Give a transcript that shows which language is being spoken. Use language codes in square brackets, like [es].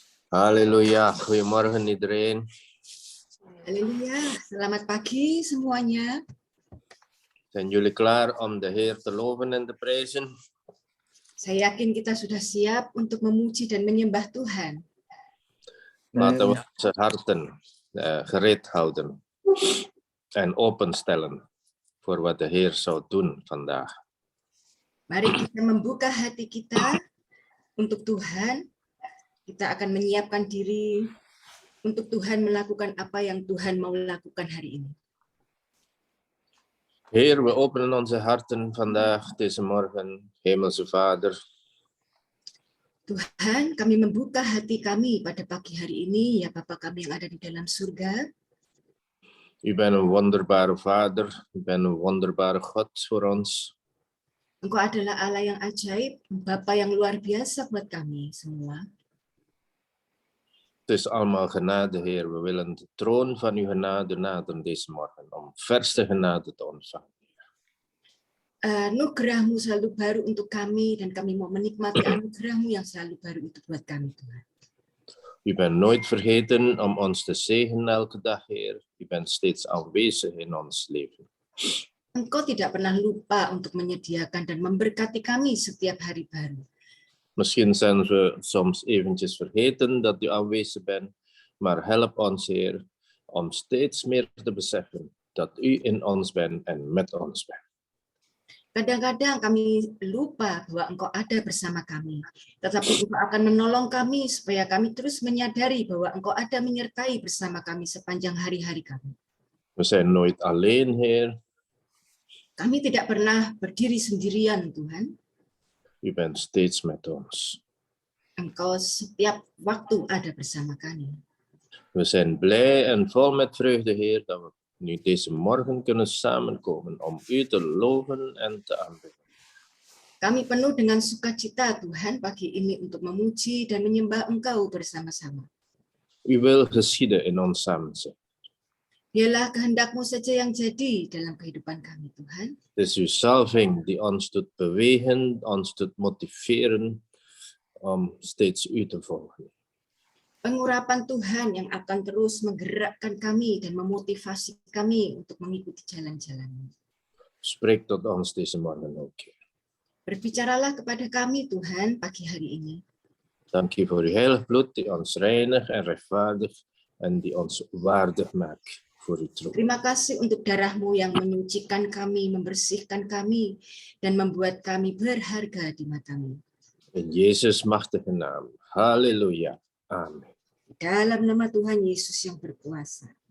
[nl] Halleluja, goedemorgen iedereen. [id] Haleluya, selamat pagi semuanya. [nl] Zijn jullie klaar om de Heer te loven en te prijzen? [id] Saya yakin kita sudah siap untuk memuji dan menyembah Tuhan. [nl] Laten we onze harten gereed houden en openstellen voor wat de Heer zou doen vandaag. [id] Mari kita membuka hati kita untuk Tuhan. Kita akan menyiapkan diri untuk Tuhan melakukan apa yang Tuhan mau lakukan hari ini. [nl] Heer, we openen onze harten vandaag, deze morgen, Hemelse Vader. [id] Tuhan, kami membuka hati kami pada pagi hari ini, ya Bapa kami yang ada di dalam surga. [nl] U bent een wonderbare Vader, u bent een wonderbare God voor ons. [id] Engkau adalah Allah yang ajaib, Bapa yang luar biasa buat kami semua. [nl] Het is allemaal genade, Heer. We willen de troon van uw genade naderen deze morgen, om verste genade te ontvangen. [id] Anugerah-Mu selalu baru untuk kami, dan kami mau menikmati anugerah-Mu yang selalu baru itu buat kami, Tuhan. [nl] U bent nooit vergeten om ons te zegenen elke dag, Heer. U bent steeds aanwezig in ons leven. [id] Engkau tidak pernah lupa untuk menyediakan dan memberkati kami setiap hari baru. [nl] Misschien zijn we soms eventjes vergeten dat u aanwezig bent, maar help ons, Heer, om steeds meer te beseffen dat u in ons bent en met ons bent. [id] Kadang-kadang kami lupa bahwa Engkau ada bersama kami, tetapi Engkau akan menolong kami supaya kami terus menyadari bahwa Engkau ada menyertai bersama kami sepanjang hari-hari kami. [nl] We zijn nooit alleen, Heer. [id] Kami tidak pernah berdiri sendirian, Tuhan. [nl] U bent steeds met ons. [id] Engkau setiap waktu ada bersama kami. [nl] We zijn blij en vol met vreugde, Heer, dat we nu deze morgen kunnen samenkomen om u te loven en te aanbidden. [id] Kami penuh dengan sukacita, Tuhan, pagi ini untuk memuji dan menyembah Engkau bersama-sama. [nl] U wil geschieden in ons samenzijn. [id] Biarlah kehendak-Mu saja yang jadi dalam kehidupan kami, Tuhan. [nl] Het is uw salving die ons doet bewegen, ons doet motiveren om steeds u te volgen. [id] Pengurapan Tuhan yang akan terus menggerakkan kami dan memotivasi kami untuk mengikuti jalan-jalan-Mu. [nl] Spreek tot ons deze morgen ook, Heer. [id] Berbicaralah kepada kami, Tuhan, pagi hari ini. [nl] Dank u voor uw heilig bloed die ons reinigt en rechtvaardigt en die ons waardig maakt voor uw troon. [id] Terima kasih untuk darah-Mu yang menyucikan kami, membersihkan kami, dan membuat kami berharga di mata-Mu. [nl] In Jezus' machtige naam. Halleluja. Amen. [id] Dalam nama Tuhan Yesus yang berkuasa.